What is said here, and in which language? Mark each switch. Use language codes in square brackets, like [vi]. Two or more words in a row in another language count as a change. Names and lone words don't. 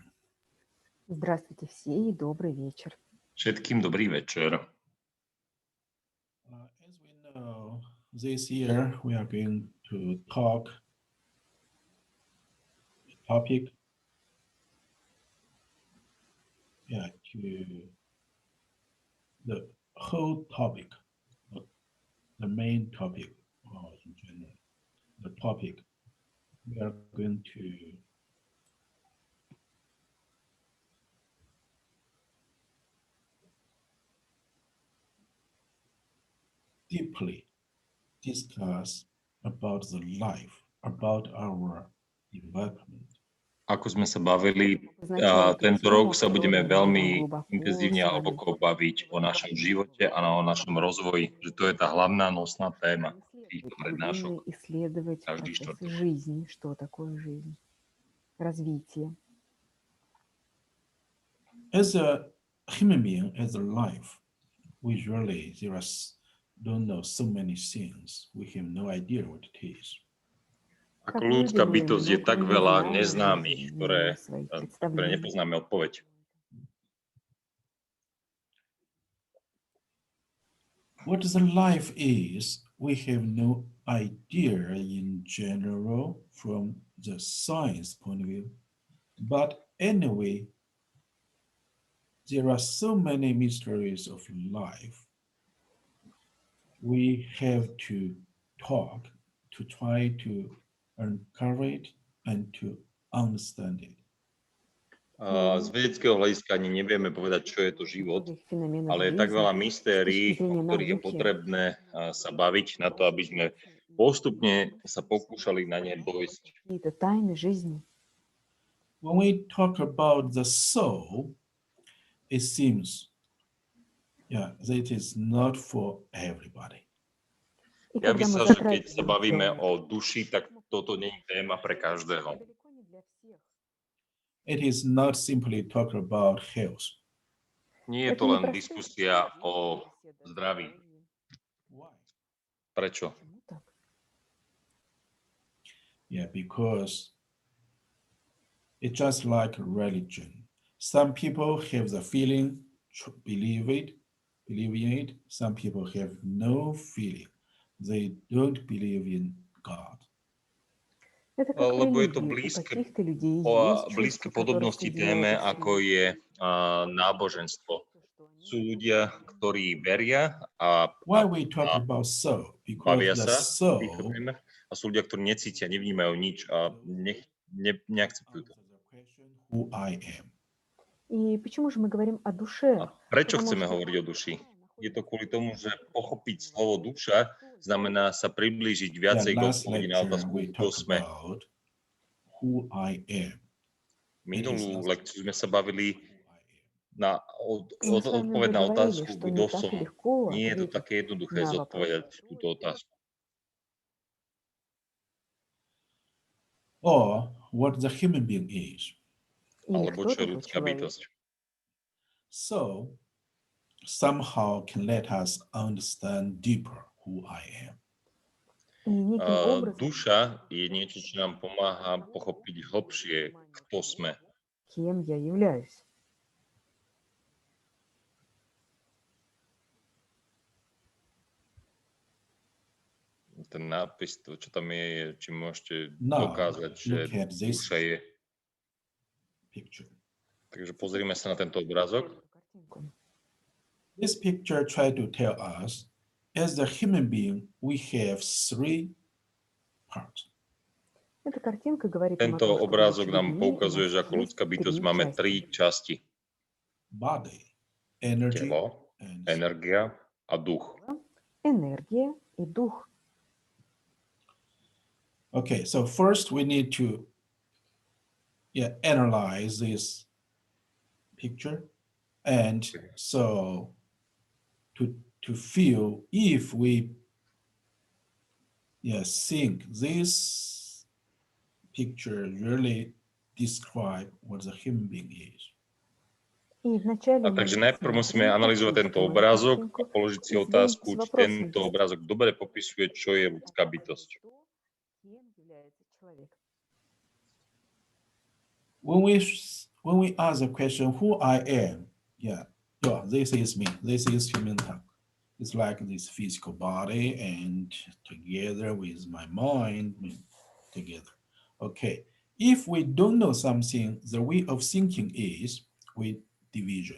[ru] Здравствуйте все и добрый вечер. [sk] Všetkým dobrý večer. [en] As we know, this year we are going to talk topic to the whole topic, the main topic, or in general, the topic we are going to deeply discuss about the life, about our development. [sk] Ako sme sa bavili, tento rok sa budeme veľmi intenzívne a hlboko baviť o našom živote a o našom rozvoji, že to je tá hlavná nosná téma týchto prednášok. Každý štvrtok. [ru] Жизни, что такое жизнь, развитие. [en] As a human being, as a life, we really don't know so many things. We have no idea what it is. [sk] Ako ľudská bytosť je tak veľa neznámych, ktoré nepoznáme odpoveď. [en] What the life is, we have no idea in general from the science point of view. But anyway, there are so many mysteries of life. We have to talk to try to uncover it and to understand it. [sk] Z vedeckého hľadiska ani nevieme povedať, čo je to život, ale je tak veľa mystérií, o ktorých je potrebné sa baviť na to, aby sme postupne sa pokúšali na ne dôjsť. [en] When we talk about the soul, it seems that it is not for everybody. [ru] И [sk] Ja [ru] когда мы [sk] myslím, že keď sa [ru] затрагиваем [sk] bavíme [ru] цель, [sk] o duši, tak toto nie je téma pre každého. [ru] далеко не для всех. [en] It is not simply talk about health. [sk] Nie je [ru] Это [sk] to [ru] не [sk] len [ru] простая [sk] diskusia o [ru] беседа о [sk] zdraví. [ru] здоровье. [en] Why? [sk] Prečo? [ru] Почему так? [en] Yeah, because it's just like religion. Some people have the feeling, believe in it. Some people have no feeling. They don't believe in God. [ru] Это как [sk] Lebo je to [ru] религии. У [sk] blízke, [ru] каких-то людей есть [sk] blízke [ru] чувства, которые [sk] podobnosti téme, [ru] соединяют их с [sk] ako je náboženstvo. Sú ľudia, ktorí veria a [en] Why we talk [sk] a [en] about soul? Because [sk] bavia [en] the [sk] sa v týchto [en] soul [sk] témach a sú ľudia, ktorí necítia, nevnímajú nič a neakceptujú to. [en] answers the question, who I am. [ru] И почему же мы говорим о [sk] A [ru] душе? [sk] prečo [ru] Потому [sk] chceme [ru] что [sk] hovoriť o duši? Je to kvôli tomu, že pochopiť slovo duša znamená sa priblížiť [en] Yeah, [sk] viacej k [en] last [sk] odpovedi na [en] lecture [sk] otázku, [en] we [sk] kto [en] talk [sk] sme. [en] about who I am. [sk] Minulú lekciu sme sa bavili [en] Who I am. [ru] мы с вами [sk] odpoveď [ru] уже [sk] na [ru] говорили, [sk] otázku, [ru] что [sk] kto [ru] не так [sk] som. [ru] легко [sk] Nie je to [ru] ответить [sk] také jednoduché [ru] на вопрос. [sk] zodpovedať túto otázku. [en] Or what the human being is. [ru] Или [sk] Alebo [ru] кто [sk] čo je [ru] такой [sk] ľudská [ru] человек. [sk] bytosť. [en] So somehow can let us understand deeper who I am. [ru] И неким образом [sk] Duša je niečo, čo nám pomáha pochopiť hlbšie, kto sme. [ru] кем я являюсь. [sk] Ten nápis, to, čo tam je, či môžete [en] Now, [sk] dokázať, že [en] look at this [sk] duša je. [en] picture. [sk] Takže pozrime sa na tento obrázok. [ru] Картинку. [en] This picture try to tell us, as a human being, we have three parts. [ru] Эта картинка говорит нам о [sk] Tento [ru] том, что [sk] obrázok [ru] будучи [sk] nám [ru] людьми, у [sk] poukazuje, [ru] нас [sk] že ako [ru] есть [sk] ľudská bytosť [ru] три [sk] máme [ru] части. [sk] tri časti. [en] Body, energy, [sk] Telo, [en] and [sk] energia a duch. [ru] Энергия и дух. [en] okay, so first we need to analyze this picture, and so to feel if we think this picture really describe what the human being is. [ru] И вначале [sk] A [ru] мы [sk] takže najprv musíme [ru] смотрим, [sk] analyzovať tento [ru] просвечиваем [sk] obrázok [ru] картинку [sk] a položiť si [ru] и [sk] otázku, či [ru] задаёмся вопросом, [sk] tento obrázok dobre popisuje, čo je ľudská bytosť. [ru] кем является человек. [en] When we ask the question, who I am, this is me, this is Mingtang. It's like this physical body and together with my mind, together. Okay, if we don't know something, the way of thinking is with division.